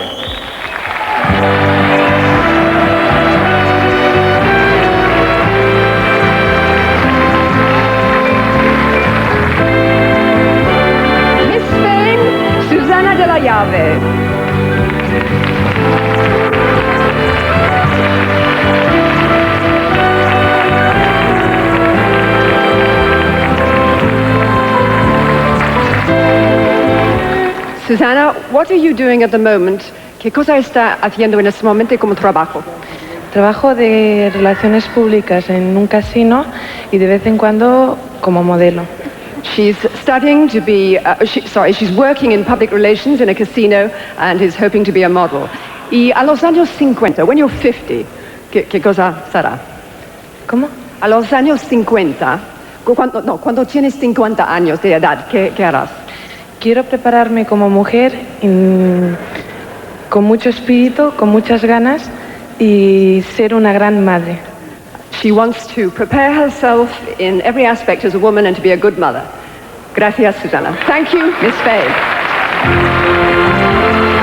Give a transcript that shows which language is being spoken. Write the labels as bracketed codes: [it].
[en] Miss Spain, Susana de la Llave. Susana, what are you doing at the moment? [es] ¿Qué cosa está haciendo en este momento como trabajo? Trabajo de relaciones públicas en un casino y de vez en cuando como modelo. [en] She's studying to be, she's working in public relations in a casino and is hoping to be a model. [es] Y a los años 50, [en] when you're 50, [es] ¿qué cosa será? ¿Cómo? A los años 50, cuando tienes 50 años de edad, ¿qué harás? Quiero prepararme como mujer con mucho espíritu, con muchas ganas y ser una gran madre. [en] She wants to prepare herself in every aspect as a woman and to be a good mother. [es] Gracias, Susana. [en] Thank you, Miss Faye.